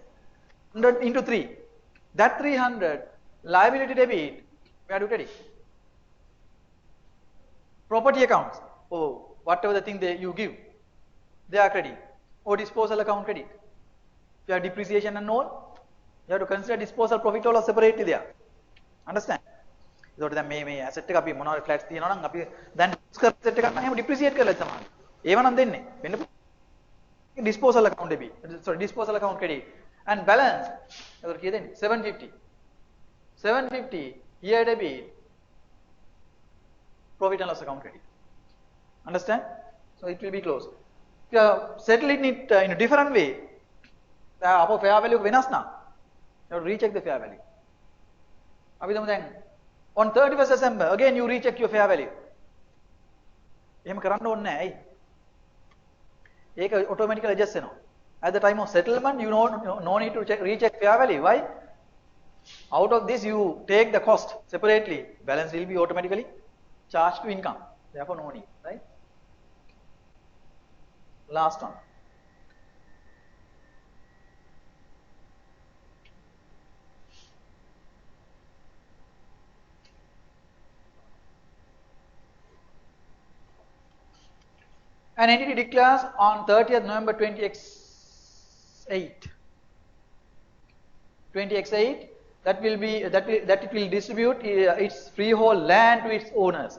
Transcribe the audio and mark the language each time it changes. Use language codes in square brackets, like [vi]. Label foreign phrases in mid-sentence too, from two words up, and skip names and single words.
[en] 100 into 3. That 300 liability debit. Where do credit? Property accounts. Oh, whatever the thing you give, they are credit. Or disposal account credit. If you have depreciation and all, you have to consider disposal profit or loss separately there. Understand? [si] ඒකට දැන් මේ asset එක අපි මොනවාරි flats තියෙනවා නම් අපි දැන් asset එකක් නම් එහෙම depreciate කරලා තමයි. ඒව නම් දෙන්නේ. වෙන්න [en] disposal account debit. Sorry, disposal account credit. And balance. [si] ඒකට කීයද දෙන්නේ? 750. 750 [en] here debit. Profit and loss account credit. Understand? So it will be closed. If you are settling it in a different way, [si] අපෝ [en] fair value [si] වෙනස් නම්, [en] you have to recheck the fair value. අපි තමු දැන් on 31st December, again you recheck your fair value. [si] එහෙම කරන්න ඕනේ නැහැ. ඇයි? ඒක [en] automatically adjust [si] වෙනවා. [en] At the time of settlement, you no need to recheck fair value. Why? Out of this, you take the cost separately. Balance will be automatically charged to income. Therefore, no need, right? Last one. An entity declares on 30th November 20x8 that it will distribute its freehold land to its owners.